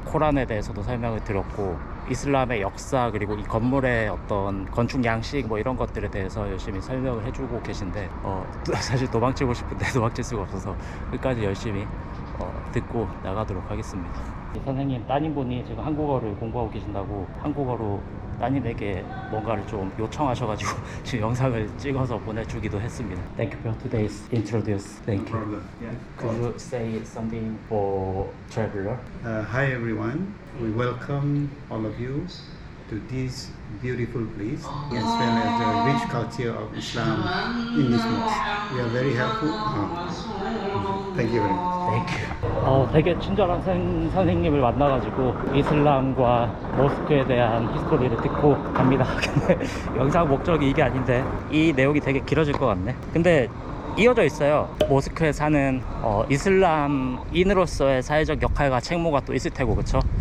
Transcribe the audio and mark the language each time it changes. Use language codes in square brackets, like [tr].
[ko] 코란에 대해서도 설명을 드렸고 이슬람의 역사 그리고 이 건물의 어떤 건축 양식 뭐 이런 것들에 대해서 열심히 설명을 해주고 계신데 사실 도망치고 싶은데 도망칠 수가 없어서 끝까지 열심히 듣고 나가도록 하겠습니다. 이 선생님 따님분이 지금 한국어를 공부하고 계신다고 한국어로 따님에게 뭔가를 좀 요청하셔가지고 지금 영상을 찍어서 보내주기도 했습니다. [en] Thank you for today's introduce. Thank you. Problem. Yeah. Could you say something for traveler? Hi everyone. We welcome all of you to this beautiful place as well as the rich culture of Islam in this mosque. We are very helpful. Thank you very much. 땡큐. [ko] 되게 친절한 선생님을 만나가지고 이슬람과 모스크에 대한 히스토리를 듣고 갑니다. 근데 영상 목적이 이게 아닌데 이 내용이 되게 길어질 것 같네. 근데 이어져 있어요. 모스크에 사는 이슬람인으로서의 사회적 역할과 책무가 또 있을 테고, 그쵸?